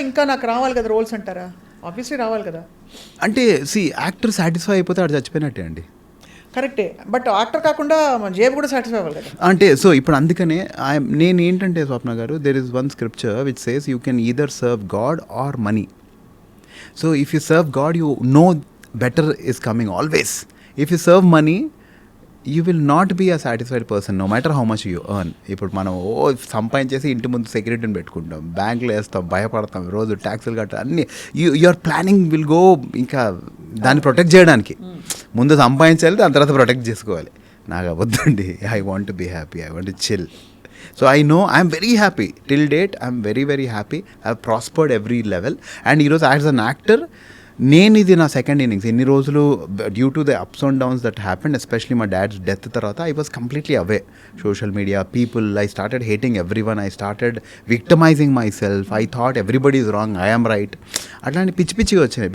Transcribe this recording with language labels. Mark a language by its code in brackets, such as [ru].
[te] ఇంకా నాకు రావాలి కదా రోల్స్ అంటారా? ఆబ్వియస్లీ రావాలి కదా. అంటే యాక్టర్ సాటిస్ఫై అయిపోతే ఆడు చచ్చిపోయినట్టే అండి. కరెక్టే, బట్ యాక్టర్ కాకుండా జేబు కూడా సాటిస్ఫై అవ్వాలి కదా. అంటే సో ఇప్పుడు అందుకనే నేను ఏంటంటే స్వప్న గారు, [en] There is one scripture which says you can either serve God or money. So if you serve God, you know better is coming always. If you serve money, you will not be a satisfied person no matter how much you earn. [te] ఇప్పుడు మనం సంపాదించేసి ఇంటి ముందు సెక్యూరిటీని పెట్టుకుంటాం, బ్యాంకులో వేస్తాం, భయపడతాం, రోజు ట్యాక్సులు కట్టాలి, అన్నీ [en] Your planning will go. [te] ఇంకా దాన్ని ప్రొటెక్ట్ చేయడానికి ముందు సంపాదించాలి, దాని తర్వాత ప్రొటెక్ట్ చేసుకోవాలి. నాకు అవద్దండి. [en] I want to be happy, I want to chill. So I know I'm very happy. Till date, I'm very, very happy. I've prospered every level. And as an actor, [te] నేను ఇది నా సెకండ్ ఇన్నింగ్స్. ఎన్ని రోజులు [en] Due to the ups and downs that happened, especially మా dad's death తర్వాత I was completely away. Social media, people, I started hating every one. I started victimising my self. I thought everybody is wrong, I am right. [te] అట్లాంటి పిచ్చి పిచ్చిగా వచ్చినాయి.